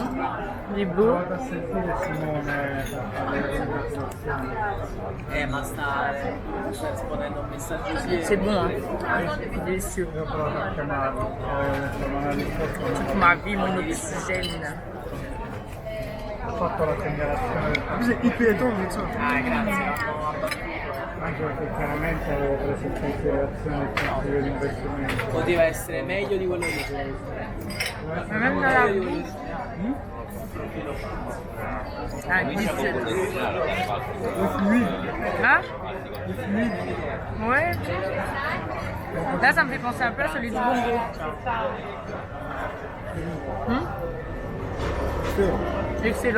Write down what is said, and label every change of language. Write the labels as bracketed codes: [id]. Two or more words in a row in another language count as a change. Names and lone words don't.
[fr] Il est beau. C'est bon, hein. Délicieux. Toute ma vie, mon oxygène. Vous êtes hyper étonnant avec ça. [it] Anche perché chiaramente avevo preso in considerazione il consiglio di investimento. Poteva essere meglio di quello che c'era. [fr] Mais même dans la bouche. Ah, délicieux. Hein? Ouais. Là, ça me fait penser un peu à celui du bongo. Excellent.